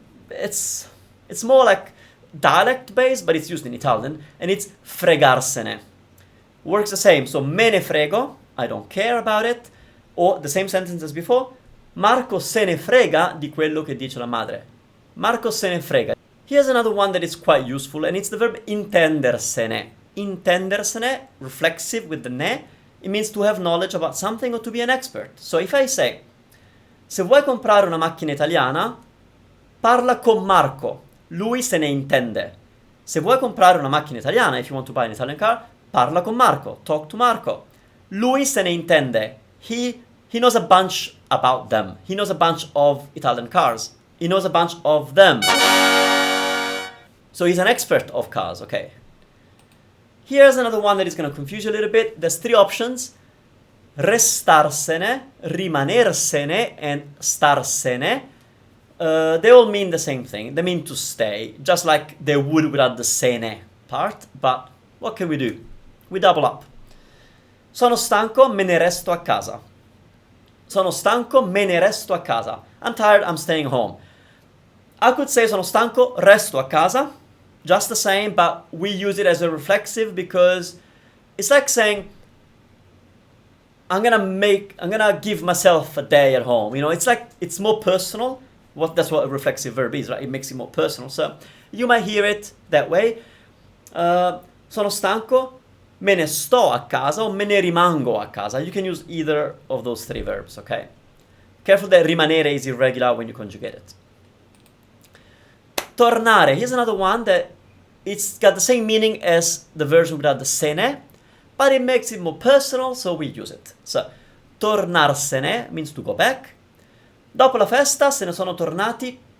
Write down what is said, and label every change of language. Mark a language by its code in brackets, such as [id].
[en] It's more like dialect based, but it's used in Italian, and it's fregarsene. Works the same. So [it] me ne frego, [en] I don't care about it, or the same sentence as before. [it] Marco se ne frega di quello che dice la madre. Marco se ne frega. [en] Here's another one that is quite useful, and it's the verb intendersene. Intendersene, reflexive with the ne, it means to have knowledge about something or to be an expert. So if I say, [it] se vuoi comprare una macchina italiana, parla con Marco, lui se ne intende. Se vuoi comprare una macchina italiana, [en] if you want to buy an Italian car, [it] parla con Marco, [en] talk to Marco. [it] Lui se ne intende. [en] He knows a bunch about them. He knows a bunch of Italian cars. He knows a bunch of them. So he's an expert of cars, okay. Here's another one that is going to confuse you a little bit. There's three options. Restarsene, rimanersene, and starsene. They all mean the same thing. They mean to stay, just like they would without the sene part. But what can we do? We double up. [it] Sono stanco, me ne resto a casa. Sono stanco, me ne resto a casa. [en] I'm tired, I'm staying home. I could say [it] sono stanco, resto a casa. [en] Just the same, but we use it as a reflexive because it's like saying, I'm gonna give myself a day at home. You know, it's like, it's more personal. That's what a reflexive verb is, right? It makes it more personal. So you might hear it that way. [it] Sono stanco, me ne sto a casa, or me ne rimango a casa. [en] You can use either of those three verbs, okay? Careful that rimanere is irregular when you conjugate it. Tornare. Here's another one that it's got the same meaning as the version without the sene, but it makes it more personal, so we use it. So, tornarsene means to go back. [it] Dopo la festa se ne sono tornati